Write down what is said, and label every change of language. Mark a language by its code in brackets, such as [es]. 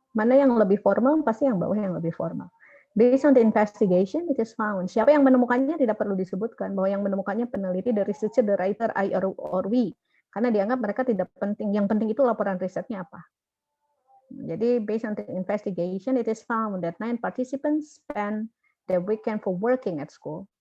[id] Mana yang lebih formal, pasti yang bawah yang lebih formal. [en] Based on the investigation, it is found. [id] Siapa yang menemukannya tidak perlu disebutkan, bahwa yang menemukannya peneliti, [en] the researcher, the writer, I or we. [id] Karena dianggap mereka tidak penting. Yang penting itu laporan risetnya apa. Jadi, [en] based on the investigation, it is found that 9 participants spend their weekend for working at school.